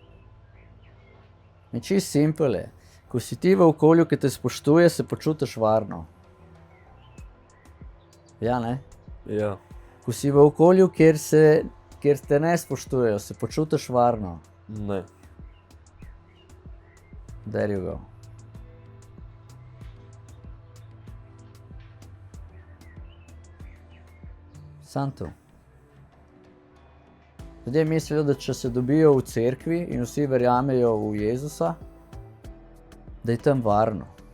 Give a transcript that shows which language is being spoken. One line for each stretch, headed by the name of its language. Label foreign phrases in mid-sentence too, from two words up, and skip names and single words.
Slovenian: In čisto simpel je. Ko si ti v okolju, ki te spoštuje, se počutiš varno. Ja, ne? Ja. Ko si v okolju, kjer te ne spoštujejo, se počutiš varno. Ne.
English: There you go.
Slovenian: Samo to. Ljudje mislijo, da če se dobijo v cerkvi in vsi verjamejo v Jezusa, da je tam varno.